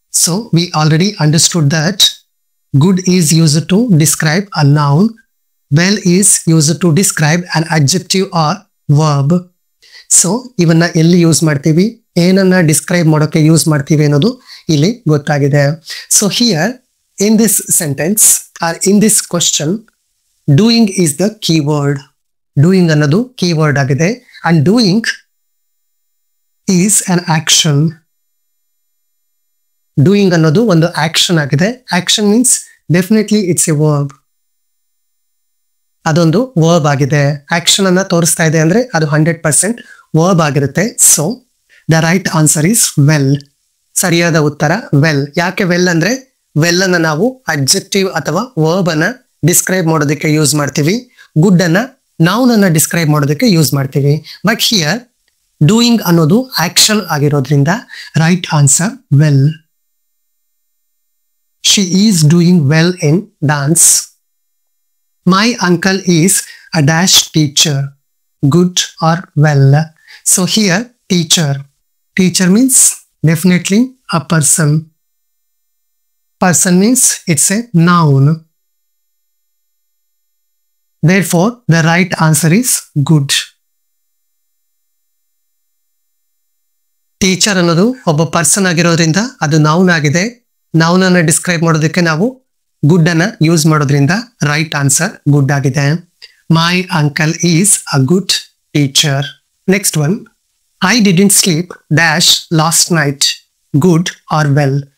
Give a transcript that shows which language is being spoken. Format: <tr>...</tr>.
<en>So we already understood that good is used to describe a noun, well is used to describe an adjective or verb.</en> <kn>So ಇವನ್ನ ಎಲ್ಲಿ use ಮಾಡ್ತೀವಿ, ಏನನ್ನ describe ಮಾಡೋಕೆ use ಮಾಡ್ತೀವಿ ಅನ್ನೋದು ಇಲ್ಲಿ ಗೊತ್ತಾಗಿದೆ.</kn> <en>So here in this sentence or in this question, doing is the key word.</en> <kn>Doing ಅನ್ನೋದು key word ಆಗಿದೆ.</kn> <en>And doing is an action.</en> <kn>Doing ಅನ್ನೋದು ಒಂದು ಆಕ್ಷನ್ ಆಗಿದೆ.</kn> <en>Action means definitely it's a verb.</en> <kn>ಅದೊಂದು ವರ್ಬ್ ಆಗಿದೆ. Action ಅನ್ನ ತೋರಿಸ್ತಾ ಇದೆ ಅಂದ್ರೆ ಅದು 100% ವರ್ಬ್ ಆಗಿರುತ್ತೆ.</kn> <en>So the right answer is well.</en> <kn>ಸರಿಯಾದ ಉತ್ತರ ವೆಲ್. ಯಾಕೆ ವೆಲ್ ಅಂದ್ರೆ ವೆಲ್ ಅನ್ನ ನಾವು ಅಡ್ಜೆಕ್ಟಿವ್ ಅಥವಾ ವರ್ಬ್ ಅನ್ನ ಡಿಸ್ಕ್ರೈಬ್ ಮಾಡೋದಕ್ಕೆ ಯೂಸ್ ಮಾಡ್ತೀವಿ. ಗುಡ್ ಅನ್ನ ನೌನ್ ಅನ್ನ ಡಿಸ್ಕ್ರೈಬ್ ಮಾಡೋದಕ್ಕೆ ಯೂಸ್ ಮಾಡ್ತೀವಿ.</kn> <en>but here</en> <kn>ಡೂಯಿಂಗ್ ಅನ್ನೋದು ಆಕ್ಷನ್ ಆಗಿರೋದ್ರಿಂದ right answer well.</kn> <en>She is doing well in dance. My uncle is a dash teacher. Good or well? So here teacher. Teacher means definitely a person. Person means it's a noun. Therefore the right answer is good.</en> <kn>Teacher ಅನ್ನೋದು ಒಬ್ಬ person ಆಗಿರೋದ್ರಿಂದ ಅದು noun ಆಗಿದೆ. Noun ಅನ್ನ describe ಮಾಡೋದಕ್ಕೆ ನಾವು good ಅನ್ನ use ಮಾಡೋದ್ರಿಂದ ರೈಟ್ ಆನ್ಸರ್ ಗುಡ್ ಆಗಿದೆ.</kn> <en>My uncle is a good teacher. Next one, I didn't sleep dash last night. Good or well?</en>